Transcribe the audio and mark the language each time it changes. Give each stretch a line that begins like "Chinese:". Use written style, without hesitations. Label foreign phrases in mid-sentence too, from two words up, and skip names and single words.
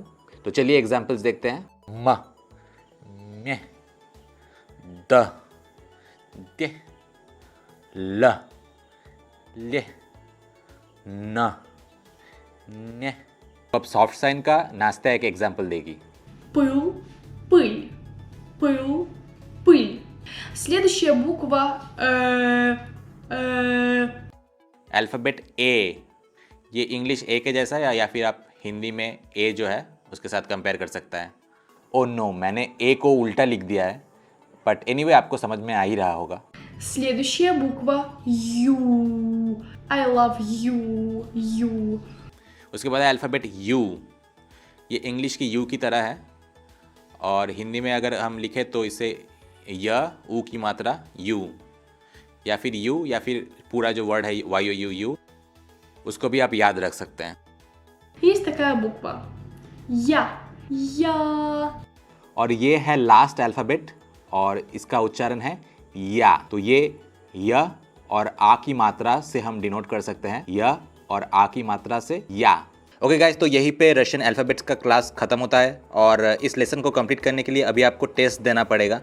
Hindi: तो चलिए एग्जाम्पल्स देखते हैं। म, मे, द, दे, ल, ले, न, ने। अब
English: soft sign
Hindi: का नाश्ता एक एग्जाम्पल देगी।
Russian: Пыл, пыль. Пыл, пыль. Следующая буква
English: alphabet E.
Hindi: ये
English: English E
Hindi: के जैसा है या फिर आप हिंदी में ए जो है उसके साथ कंपेयर कर सकता है।
English: oh no,
Hindi: मैंने ए को उल्टा लिख दिया है,
English: but anyway
Hindi: आपको समझ में आ ही रहा होगा।
Russian: Следующая буква Ю.
English: I love you. You.
Hindi: उसके बाद है
English: alphabet U.
Hindi: ये इंग्लिश की यू की तरह है और हिंदी में अगर हम लिखें तो इसे य ऊ की मात्रा यू। या फिर यू या फिर पूरा जो वर्ड है YOU, उसको भी आप याद रख सकते हैं।
Russian: Есть такая буква. Я.
Hindi: और ये है
English: last alphabet
Hindi: और इसका उच्चारण है या। तो ये य और आ की मात्रा से हम डिनोट कर सकते हैं, य और आ की मात्रा से या।
English: okay guys,
Hindi: तो यहीं पे
English: Russian alphabets
Hindi: का क्लास ख़त्म होता है और इस लेसन को कंप्लीट करने के लिए अभी आपको टेस्ट देना पड़ेगा।